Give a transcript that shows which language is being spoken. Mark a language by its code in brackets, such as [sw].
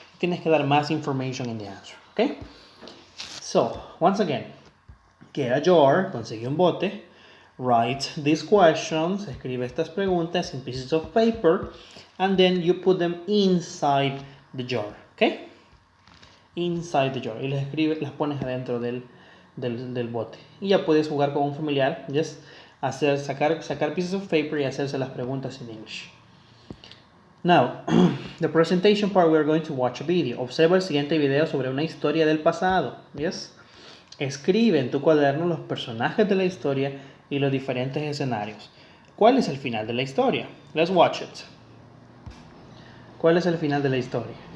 [en] Tienes que dar más information in the answer. Okay? So, once again, get a jar, [es] consigue un bote, [en] write these questions, [es] escribe estas preguntas [en] in pieces of paper, and then you put them inside the jar, okay? Inside the jar. [es] Y las pones adentro del bote. Y ya puedes jugar con un familiar, yes? sacar [en] pieces of paper [es] y hacerse las preguntas en English. [en] Now, the presentation part, we are going to watch a video. [es] Observa el siguiente video sobre una historia del pasado. Yes? Escribe en tu cuaderno los personajes de la historia y los diferentes escenarios. ¿Cuál es el final de la historia? [en] Let's watch it. [es] ¿Cuál es el final de la historia?